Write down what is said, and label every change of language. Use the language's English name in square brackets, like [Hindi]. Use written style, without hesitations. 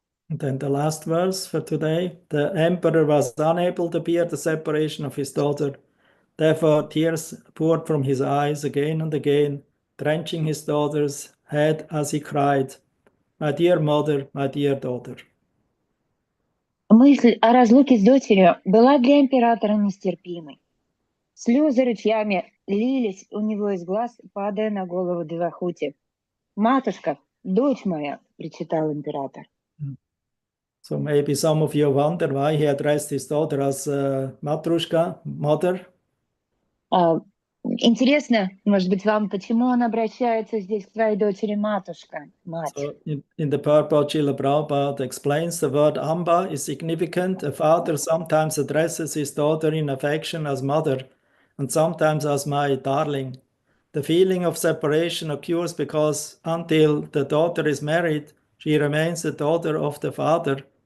[English] And then the last verse for today. The emperor was unable to bear the separation of his daughter. Therefore, tears poured from his eyes again and again, drenching his daughter's head as he cried, "My dear mother, my dear daughter." [Russian] Мысль о разлуке с дочерью была для императора нестерпимой. Слезы ручьями лились у него из глаз, падая на голову Девахути. «Матушка, дочь моя!» — причитал император. [English] So maybe some of you wonder why he addressed his daughter as Matrushka, mother. [Russian] Интересно, может быть, вам, почему он обращается здесь к своей дочери матушка, мать? [English] So in the purport, Srila Prabhupada explains the word Amba is significant. A father sometimes addresses his daughter in affection as mother and sometimes as my darling. The feeling of separation occurs because until the daughter is married, she remains the daughter of the father.